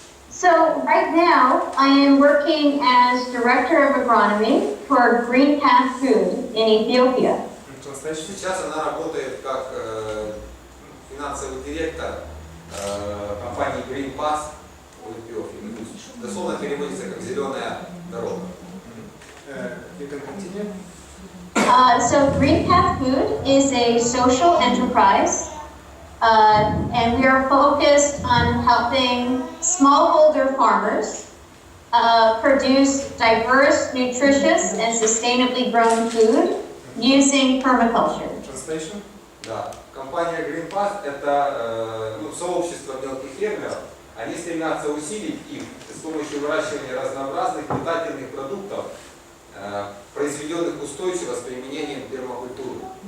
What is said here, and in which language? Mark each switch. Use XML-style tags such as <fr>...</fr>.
<en>So right now, I am working as Director of Agronomy for GreenPath Food in Ethiopia. Translation.</en> <ru>Сейчас она работает как финансовый директор компании GreenPath Food Христина. Дословно переводится как «зеленая дорога».</ru> <en>You can continue. So GreenPath Food is a social enterprise, and we are focused on helping smallholder farmers produce diverse, nutritious, and sustainably grown food using permaculture. Translation.</en> <ru>Да. Компания GreenPath это сообщество мелких фермеров. Они стремятся усилить их с помощью выращивания разнообразных питательных продуктов, произведенных устойчиво с применением пермакультуры.</ru>